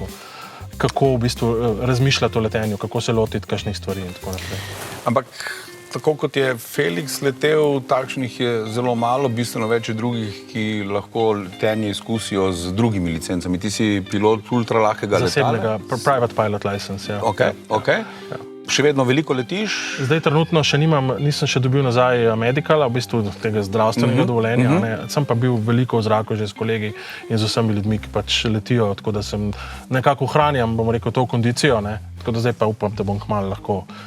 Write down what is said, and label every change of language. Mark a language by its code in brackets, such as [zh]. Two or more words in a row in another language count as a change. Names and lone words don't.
[sl] Kako v bistvu razmišljati o letenju, kako se lotiti kakšnih stvari in tako naprej. Ampak tako kot je Felix letel, takšnih je zelo malo, bistveno več drugih, ki lahko letenje izkusijo z drugimi licencami. Ti si pilot ultralahkega letala? Zasebnega, [en] private pilot license, [sl] ja. Ok. Ja. Še vedno veliko letiš? Zdaj trenutno še nisem še dobil nazaj medicala, v bistvu tega zdravstvenega dovoljenja. Sem pa bil veliko v zraku že s kolegi in z vsemi ljudmi, ki pač letijo, tako da sem nekako ohranjam, bom rekel, to kondicijo, tako da zdaj pa upam, da bom kmalu lahko.